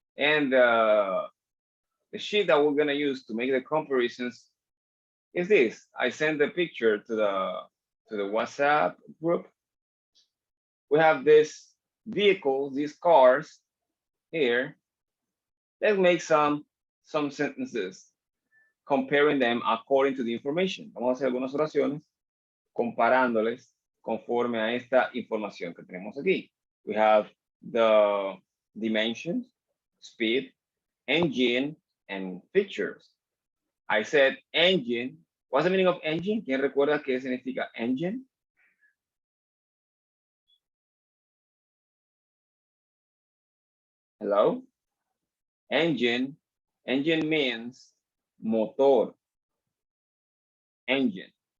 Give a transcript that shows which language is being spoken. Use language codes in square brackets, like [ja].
[en] And the sheet that we're gonna use to make the comparisons is this. I send the picture to the WhatsApp group. We have this vehicles, these cars here. Let's make some sentences comparing them according to the information. [es] Vamos a hacer algunas oraciones comparándoles conforme a esta información que tenemos aquí. [en] We have the dimensions, speed, engine, and features. I said engine. What's the meaning of engine? [es] ¿Quién recuerda qué significa engine? [en] Hello? Engine means motor. Engine.